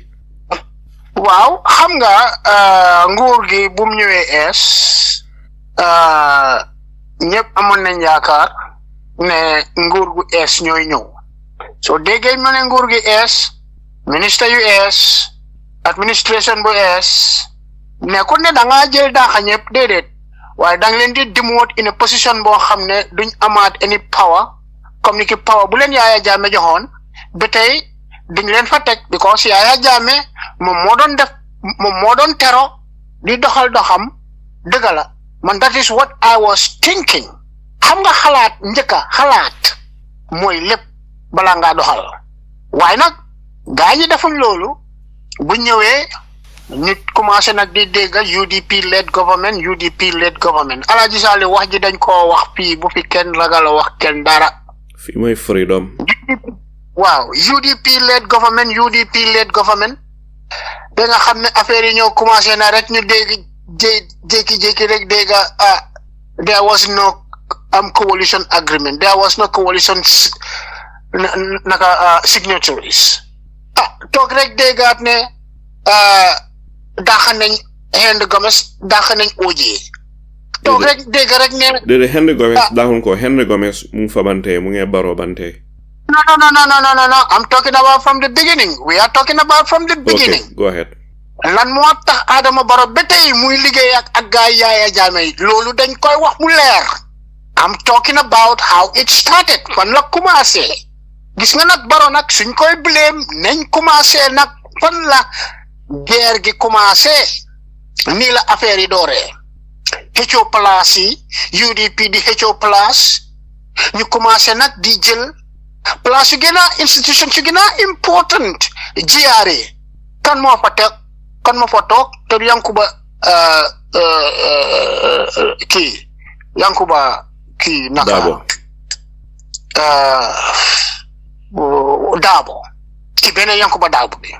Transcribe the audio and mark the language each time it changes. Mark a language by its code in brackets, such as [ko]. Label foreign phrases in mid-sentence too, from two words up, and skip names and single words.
[wo] waaw xam nga nguur gi bu mu ñëwee ñëpp amoon nañ yaakaar ne nguur gu ñooy ñëw soo déggee ñu ne nguur gi ministre yu administration bu nekkul ne da ngaa jël daaxa ñëpp déedéet waaye da nga leen di demote [en] in a position [wo] boo xam ne duñ amaat [en] any power [wo] comme ni ki power bu leen Yaya Jammeh joxoon ba tey duñ leen fa teg because Yaya Jammeh moom moo doon tero di doxal doxam dëgg la man [en] that is what I was thinking [wo] xam nga xalaat mooy lépp bala ngaa doxal waaye nag gaa ñi defuñ loolu bu ñëwee nit commencé nag di dégg [en] UDP led government [wo] Alaaji Saliou wax ji dañ koo wax fii bu fi kenn ragal wax kenn dara fii mooy freedom waaw [en] UDP led government [wo] da nga xam ne affaire yi ñoo commencé na rek ñu dégg jékki-jékki rek dégg [en] there was no coalition agreement, there was no coalition signatories [wo] toog rek déggaat ne daax nañ Henry Gomez daax nañ OJ toog rek dégg rek ne déedéet Henry Gomez daaxuñ ko Henry Gomez mu ngi fa bante mu ngi baro bante. [en] No. I'm talking about from the beginning. We are talking about from the beginning. Okay, go ahead. [wo] Lan moo tax Adama Barrow ba tey muy liggéey ak gaay Yaya Jammeh loolu dañ koy wax mu leer. [en] I'm talking about how it started. [wo] Fan la commencé. Gis nga nag Barrow nag suñ koy blame nañ commencé nag fan la guerre gi commencé. Nii la affaire yi dooree. xëccoo place yi UDP di xëccoo place ñu commencé nag di jël place yu gën a institution yu gën a important GRA kan moo fa toog te du Yankuba kii naka Daabo ci beneen Yankuba Daabo bi